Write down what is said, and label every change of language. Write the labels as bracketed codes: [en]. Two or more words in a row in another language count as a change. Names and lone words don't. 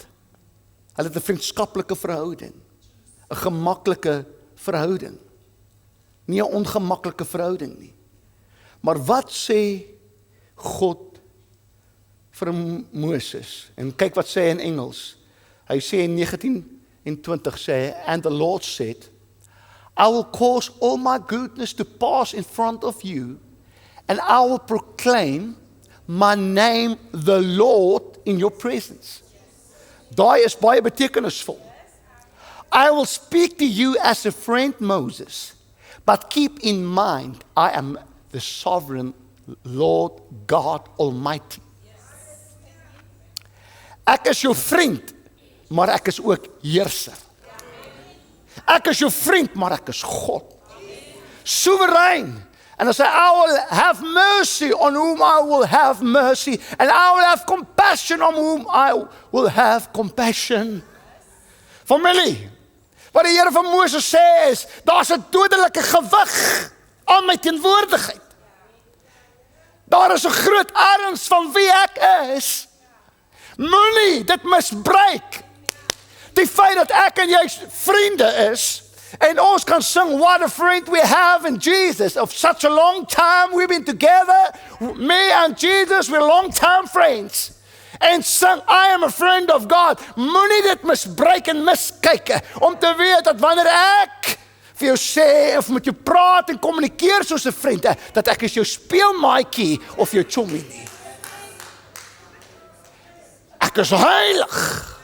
[af] Hulle het 'n vriendskaplike verhouding, 'n gemaklike verhouding, nie 'n ongemaklike verhouding nie. Maar wat sê God vir Moses? En kyk wat sê hy in Engels. Hy sê in 19:20 sê hy, [en] and the Lord said, I will cause all my goodness to pass in front of you, and I will proclaim my name, the Lord, in your presence. [af] Daai is baie betekenisvol. [en] I will speak to you as a friend, Moses, but keep in mind, I am the sovereign Lord God Almighty. [af] Ek is jou vriend, maar ek is ook heerser. Ek is jou vriend, maar ek is God. Soewerein. [en] And I say, I will have mercy on whom I will have mercy, and I will have compassion on whom I will have compassion. [af] Familie, wat die Here van Moses sê is, daar's 'n dodelike gewig aan my teenwoordigheid. Daar is 'n groot erns van wie ek is. Moenie dit misbruik. Die feit dat ek en jy vriende is, en ons kan sing, [en] what a friend we have in Jesus. Of such a long time we've been together, me and Jesus, we're long-time friends. [af] En sing, [en] I am a friend of God. [af] Moenie dit misbruik en miskyk, om te weet dat wanneer ek vir jou sê, of met jou praat en kommunikeer soos 'n vriend, dat ek is jou speelmaatjie of jou chommie nie. Ek is heilig.